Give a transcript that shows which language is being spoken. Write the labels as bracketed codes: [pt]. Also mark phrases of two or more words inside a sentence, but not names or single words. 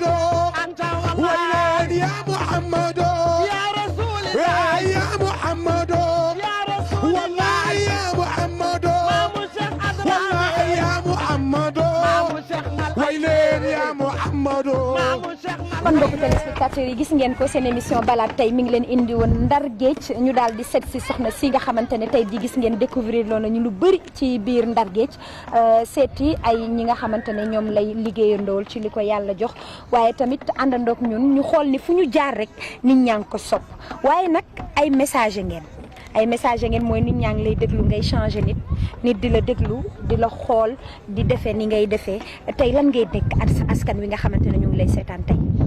[ar] أنت والله وين يا محمد يا رسول الله يا محمد يا رسول والله يا محمد مامو شيخ والله أدنان يا محمد مامو شيخنا وين يا محمد مامو شيخنا [wo] kon mbokku téléspectateurs yi gis ngeen ko seen [fr] émission balade [wo] tey mi ngi leen indi woon Ndar Géej ñu daal di seet si soxna si nga xamante ne tey di gis ngeen découvrir loolu ñu lu bëri ci biir Ndar Géej seeti ay ñi nga xamante ne ñoom lay liggéeyandool ci li ko yàlla jox waaye tamit àndandoog ñun ñu xool ni fu ñu jaar rek nit ñaa ngi ko sopp waaye nag ay message ngeen ay message ngeen mooy nit ñaa ngi lay déglu ngay changer nit di la déglu di la xool di defee ni ngay defee tey lan ngay nekk askan wi nga xamante ne ñu ngi lay seetaan tey.